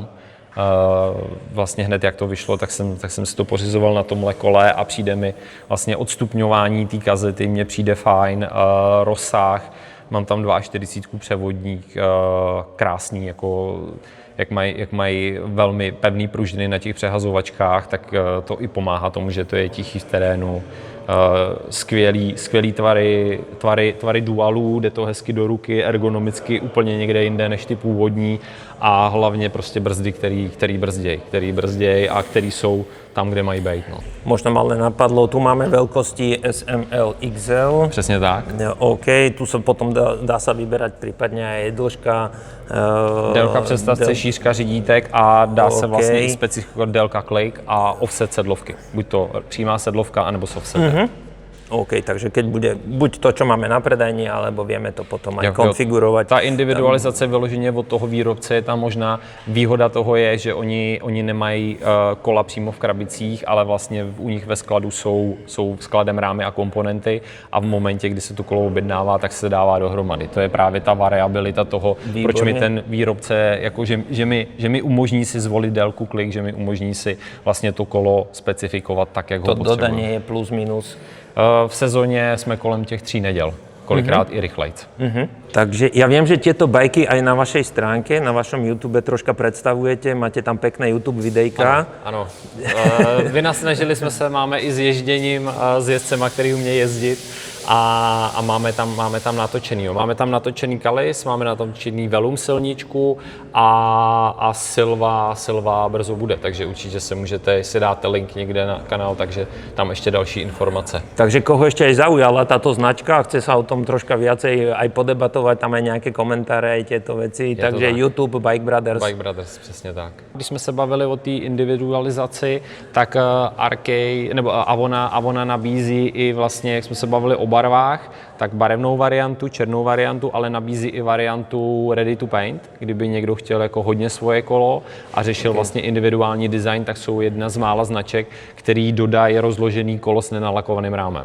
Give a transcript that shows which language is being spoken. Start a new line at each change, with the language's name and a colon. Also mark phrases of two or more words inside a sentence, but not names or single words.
Czech: Vlastně hned jak to vyšlo, tak jsem si to pořizoval na tomhle kole a přijde mi vlastně odstupňování té kazety, mně přijde fajn, rozsah, mám tam 42 převodník, krásný, jako jak mají velmi pevný pružiny na těch přehazovačkách, tak to i pomáhá tomu, že to je tichý v terénu. Skvělý tvary dualů, jde to hezky do ruky, ergonomicky úplně někde jinde než ty původní a hlavně prostě brzdy, který brzděj a který jsou tam, kde mají být. No.
Slovak: Možno ma len napadlo, tu máme veľkosti SML XL.
Czech: Přesně tak.
Slovak: OK, tu sa potom dá sa vyberať prípadne aj dĺžka.
Czech: Délka představce, šířka řídítek a dá se vlastně i specifikovat délka klejk a offset sedlovky. Buď to přímá sedlovka, anebo s offsetem.
Slovak: OK, takže keď bude buď to, čo máme na predajni, alebo vieme to potom aj konfigurovať.
Czech: Ta individualizace vyloženě od toho výrobce je tam možná. Výhoda toho je, že oni nemají kola přímo v krabicích, ale vlastně u nich ve skladu jsou skladem rámy a komponenty a v momentě, kdy se to kolo objednává, tak se dává dohromady. To je právě ta variabilita toho, výborně. Proč mi ten výrobce, jako, že mi umožní si zvolit délku klik, že mi umožní si vlastně to kolo specifikovat tak, jak ho potřebuji.
Slovak: To dodanie je plus minus?
Czech: V sezóně jsme kolem těch 3 neděl, kolikrát i rychlejc.
Slovak: Takže ja viem, že tieto bajky aj na vašej stránke, na vašom YouTube troška predstavujete, máte tam pekné YouTube videjka.
Czech: Ano. Vynasnažili jsme se, máme i s ježděním, s jezdcema, který umějí jezdit a máme tam natočený. Máme tam natočený Kalis, máme natočený Velum silničku a Silva brzo bude, takže určitě se můžete, jestli dáte link někde na kanál, takže tam ještě další informace.
Slovak: Takže koho ešte aj zaujala táto značka a chce sa o tom troška viacej aj podebatovať, tam aj nejaké komentáře, aj tieto veci, takže tak. YouTube, Bike Brothers.
Czech: Bike Brothers, přesně tak. Když jsme se bavili o té individualizaci, tak Arkej, nebo Avona nabízí i vlastně, jak jsme se bavili o barvách, tak barevnou variantu, černou variantu, ale nabízí i variantu
English: ready to paint,
Czech: kdyby někdo chtěl jako hodně svoje kolo a řešil vlastně individuální design, tak jsou jedna z mála značek, který dodají rozložený kolo s nenalakovaným rámem.